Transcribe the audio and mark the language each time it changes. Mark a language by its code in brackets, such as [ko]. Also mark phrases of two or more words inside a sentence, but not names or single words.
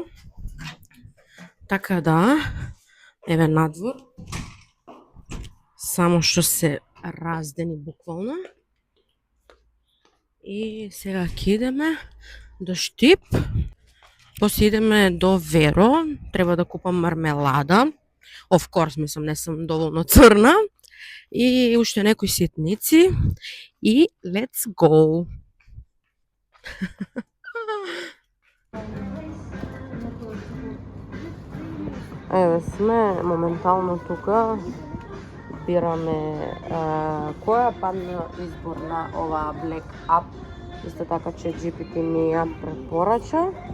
[mk] Така да, еве надвор. Само што се раздени буквално. И сега ќе идеме до Штип. После идеме до Веро. Треба да купам мармелада. [en] Of course, [mk] мислам, не сум доволно црна. И уште некои ситници. [en] И let's go! [mk] Еве сме моментално тука. Бираме која падна избор на ова Black Up. Исто така че GPT ни ја препорача.